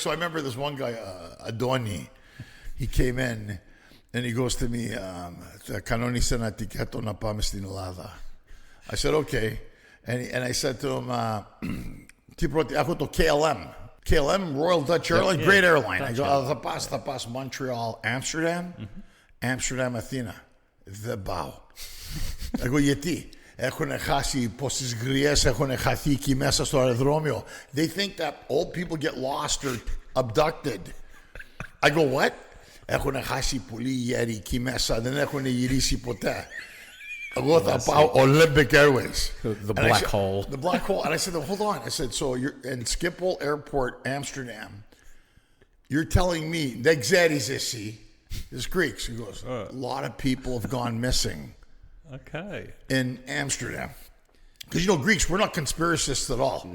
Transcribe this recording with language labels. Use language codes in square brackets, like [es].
[en] So I remember this one guy, Adoni, he came in and he goes to me, [el] "Κανόνισε ένα τικέτο να πάμε στην Ελλάδα." [en] I said, okay. And I said to him, [el] "Τι πρώτη, έχω το KLM." [en] KLM, Royal Dutch Airlines, great airline. I go, [el] θα πας Montreal, Amsterdam, Amsterdam, Athena. Δεν πάω. Εγώ γιατί? Έχουν χάσει πόσες γριές έχουν χαθεί εκεί μέσα στο αεροδρόμιο. [en] They think that old people get lost or abducted. I go, what? [el] Έχουν χάσει πολλοί γέροι εκεί μέσα, δεν έχουν γυρίσει ποτέ. Εγώ θα πάω Olympic Airways. [en] The And I black said- hole. The black hole. And I said, hold on. I said, so you're in Schiphol Airport, Amsterdam. You're telling me, [el] δεν ξέρεις εσύ. [en] This Greeks. He goes, a lot of people have gone missing Okay. in Amsterdam. Because, you know, Greeks, we're not conspiracists at all.